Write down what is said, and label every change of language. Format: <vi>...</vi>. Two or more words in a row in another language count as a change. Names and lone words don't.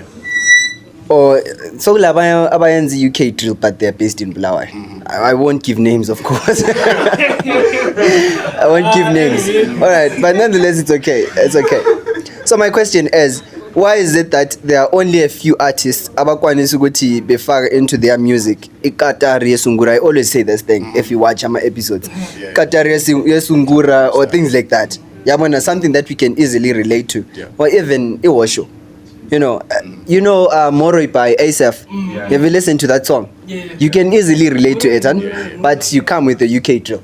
<en>Or so abayenzi UK drill, but they're based in Bulawayo. I won't give names, of course. I won't give names. All right, but nonetheless, it's okay. It's okay. So my question is, why is it that there are only a few artists</en> <nd>abakwanisa ukuthi befaka</nd> <en>into their music</en> <nd>ikatari yesungura?</nd> <en>I always say this thing if you watch my episodes.</en> <nd>Katari yesungura</nd> <en>or things like that. Yabona, something that we can easily relate to. Or even Iwosho. You know Moroi by Asaf. Have you listened to that song? You can easily relate to it, but you come with the UK drill.</en>